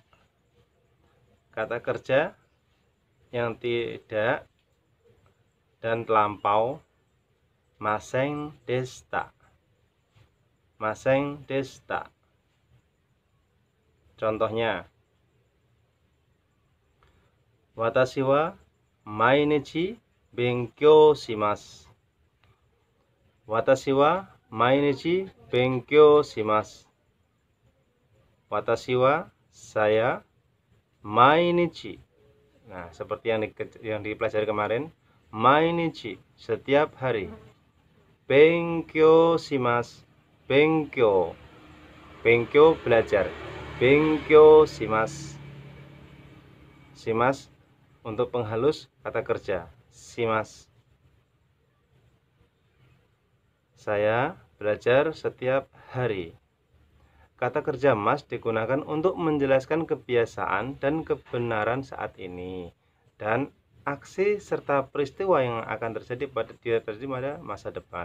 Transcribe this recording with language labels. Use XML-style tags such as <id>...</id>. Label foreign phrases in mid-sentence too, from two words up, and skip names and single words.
<id>Kata kerja yang tidak dan terlampau,</id> <ja>ませんでした. ませんでした.</ja> <id>Contohnya,</id> <ja>私は毎日勉強します. 私は毎日勉強します. 私は, saya, 毎日.</ja> <id>Nah, seperti yang dipelajari kemarin, mainichi setiap hari.</id> <ja>勉強します、勉強. 勉強 belajar. 勉強します.</ja> <id>Shimasu untuk penghalus kata kerja.</id> <ja>します.</ja> <id>Saya belajar setiap hari. Kata kerja mas digunakan untuk menjelaskan kebiasaan dan kebenaran saat ini dan aksi serta peristiwa yang akan terjadi pada masa depan.</id>